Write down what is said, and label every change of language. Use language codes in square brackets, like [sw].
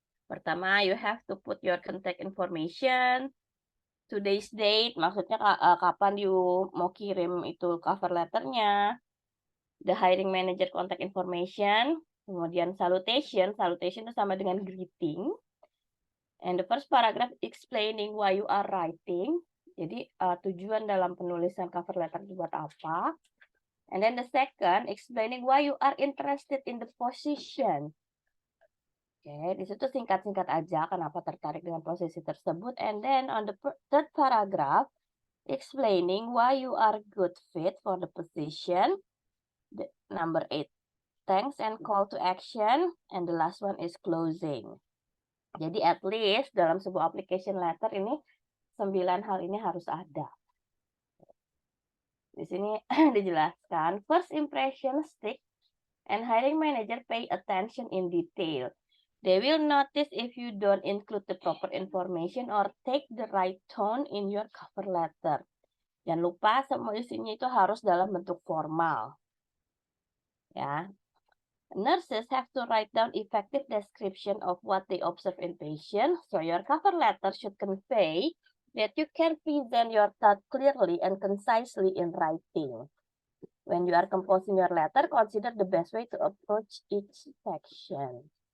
[id] Pertama, [en] you have to put your contact information, today's date, [id] maksudnya kapan [en] you [id] mau kirim itu [en] cover letternya, the hiring manager contact information, [id] kemudian [en] salutation, salutation [id] itu sama dengan [en] greeting, and the first paragraph explaining why you are writing, [id] jadi tujuan dalam penulisan cover letter itu buat apa. [en] And then the second, explaining why you are interested in the position. [id] Oke, di situ singkat-singkat aja kenapa tertarik dengan posisi tersebut. [en] And then on the third paragraph, explaining why you are good fit for the position. Number 8, thanks and call to action. And the last one is closing. [id] Jadi [en] at least [id] dalam sebuah application letter ini 9 hal ini harus ada. Di sini dijelaskan, [en] first impression stick and hiring manager pay attention in detail. They will notice if you don't include the proper information or take the right tone in your cover letter. [id] Jangan lupa semua isinya itu harus dalam bentuk formal. Ya. [en] Nurses have to write down effective description of what they observe in patients, so your cover letter should convey that you can present your thought clearly and concisely in writing. When you are composing your letter, consider the best way to approach each section.